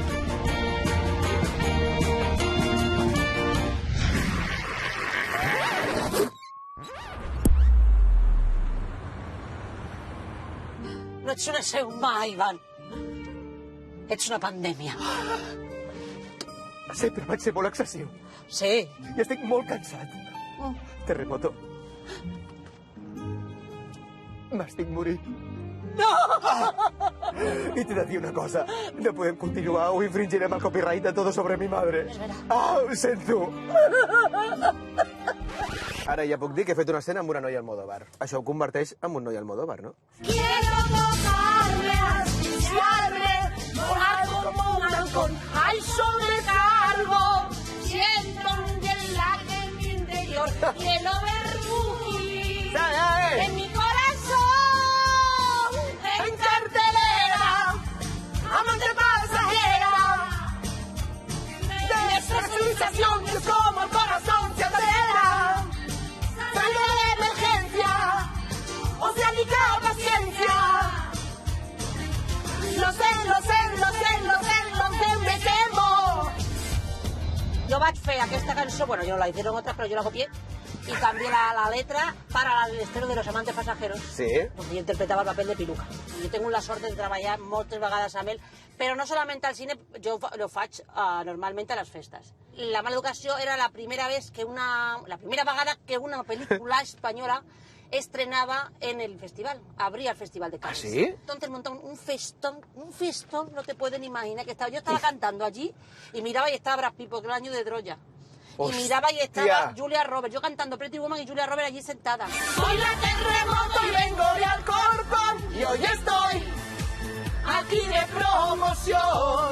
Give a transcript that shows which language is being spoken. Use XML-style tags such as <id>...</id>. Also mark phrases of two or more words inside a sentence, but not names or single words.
<ca>No ets un ésser humà, Ivan. Ets una pandèmia. Sempre vaig ser molt excessiu. Sí. I estic molt cansat. Terremoto. M'estic morint.</ca> <es>Y te decía una cosa, no pueden continuar o infringirem el copyright de todo sobre mi madre.</es> <ca>Ho sento. Ara ja puc dir que he fet una escena amb una noia Almodóvar. Això ho converteix en un noi Almodóvar, no?</ca> <es>Quiero tocarme, asfixiarme, volar como un halcón al sobrecargo. Siento un gelaje en mi interior, quiero ver rugir en mi corazón, en cartelera, amante pasajera. Nuestra civilización es como el corazón se acelera. Salida de emergencia, oceánica paciencia. Lo sé, me temo.</es> <ca>Jo vaig fer aquesta cançó,</ca> <es>bueno, yo la hicieron otras, pero yo la copié y cambié la letra para el estreno de Los amantes pasajeros. Sí? Porque yo interpretaba el papel de Piluca.</es> <ca>Jo tengo la sort de treballar moltes vegades amb ell, però no solament al cine, jo lo faig normalment a les festes. La mala educació era la primera vegada que una pel·lícula espanyola</ca> <es>estrenaba en el festival, abría el Festival de Cannes. ¿Ah, sí? Entonces montaron un festón, no te pueden imaginar que estaba. Yo estaba cantando allí y miraba y estaba Brad Pitt, porque era el año de Troya. Hostia. Y miraba y estaba Julia Roberts, yo cantando Pretty Woman y Julia Roberts allí sentada. Soy la terremoto y vengo de Alcorcón y hoy estoy aquí de promoción.</es>